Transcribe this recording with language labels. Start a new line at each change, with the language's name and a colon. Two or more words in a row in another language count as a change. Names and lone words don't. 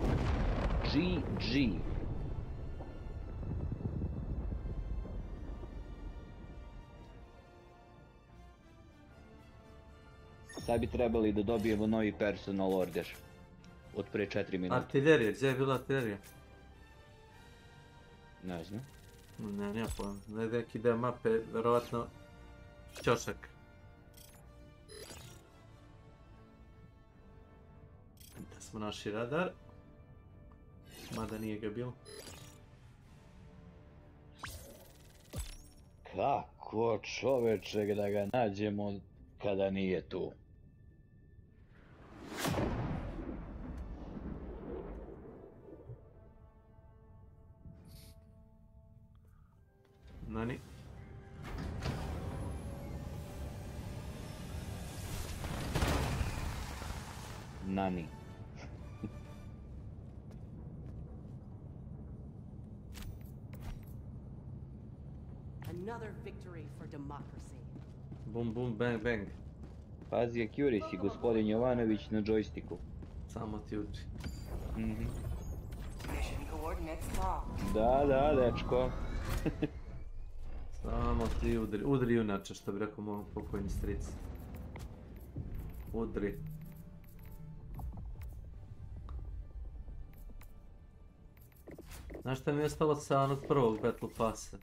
English: GG.
Serbian: Sad bi trebali da dobijemo novi personal order. Od pre 4 minuta. Artiljerija, gdje je bila artiljerija? Ne znam. Nema pojma. Neki deo mape, verovatno ćošak. Da smo naši radar. Mada nije ga bilo. Kako čoveček da ga nađemo kada nije tu? Nani? Nani.
English: Another victory for democracy. Bum bum bang bang.
Serbian: Pazi accuracy, gospodin Jovanović na džojstiku. Samo ti udri.
English: Mission coordinates locked.
Serbian: Da, dečko. Samo ti udri. Udri junače, što bi rekao moj pokojni stric. Udri. Znaš šta mi je ostalo sa onog prvog Battle Passa?